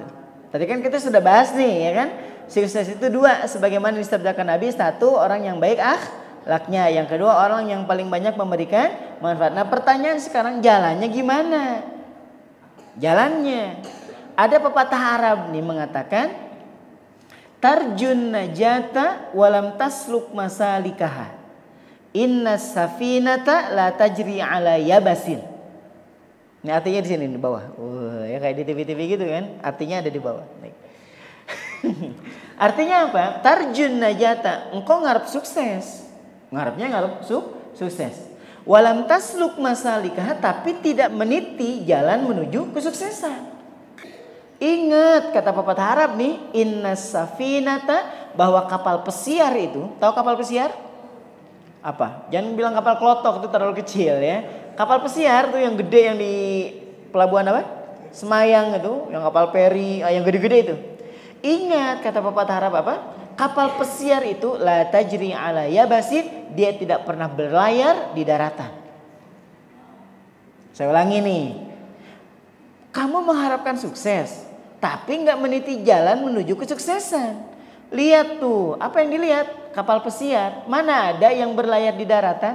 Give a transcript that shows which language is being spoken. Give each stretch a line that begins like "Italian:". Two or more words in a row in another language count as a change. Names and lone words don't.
Indonesian: Tadi kan kita sudah bahas nih ya kan. Sukses itu 2, sebagaimana disabdakan Nabi. 1, orang yang baik akhlaknya. Yang kedua, orang yang paling banyak memberikan manfaat. Nah pertanyaan sekarang, jalannya gimana? Jalannya. Ada pepatah Arab nih mengatakan,
Arabic: ترجو النجاة ولم تسلك مسالكها. إن السفينة لا تجري على اليبس.
Indonesian: Ini artinya di sini di bawah. Ya kayak di TV-TV gitu kan. Artinya ada di bawah. Artinya apa?
Arabic: ترجو النجاة,
Indonesian: engkau ngarep sukses. Ngarepnya sukses.
Arabic: ولم تسلك مسالكها,
Indonesian: tapi tidak meniti jalan menuju kesuksesan. Ingat kata pepatah Arab nih,
Arabic: إن السفينة,
Indonesian: bahwa kapal pesiar itu, tahu kapal pesiar? Apa? Jangan bilang kapal klotok, itu terlalu kecil ya. Kapal pesiar tuh yang gede, yang di pelabuhan apa? Semayang itu, yang kapal peri, yang gede-gede itu. Ingat kata pepatah Arab apa? Kapal pesiar itu
Arabic: لا تجري على اليبس,
Indonesian: dia tidak pernah berlayar di daratan. Saya ulangi nih. Kamu mengharapkan sukses, tapi nggak meniti jalan menuju kesuksesan. Lihat tuh, apa yang dilihat? Kapal pesiar. Mana ada yang berlayar di daratan?